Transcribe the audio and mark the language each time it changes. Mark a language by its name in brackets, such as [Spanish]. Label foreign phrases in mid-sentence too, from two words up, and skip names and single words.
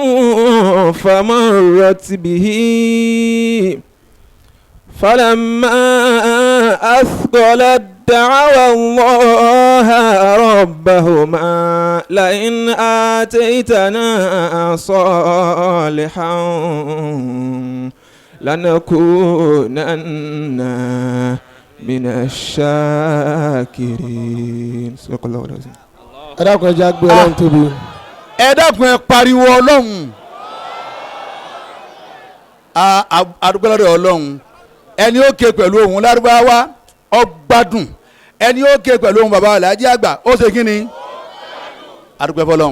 [Arabic] فمرت به فلما أثقلت دعوا الله ربهما لئن آتيتنا صالحا لنكونن من الشاكرين صدق الله العظيم. [Yoruba] ẹ dákun ẹ jẹ́ á gbé Ọlọ́run tóbi. ẹ dákun ẹ pariwo Ọlọ́run. adúgbò lọ́dọ̀ Ọlọ́run ẹni ó ké pẹ̀lú ohùn Lárúbáwá ọgbádùn ẹni ó ké pẹ̀lú ohùn bàbá Alhaji Àgbà ó ṣe kí ni adúgbò fọlọ́run.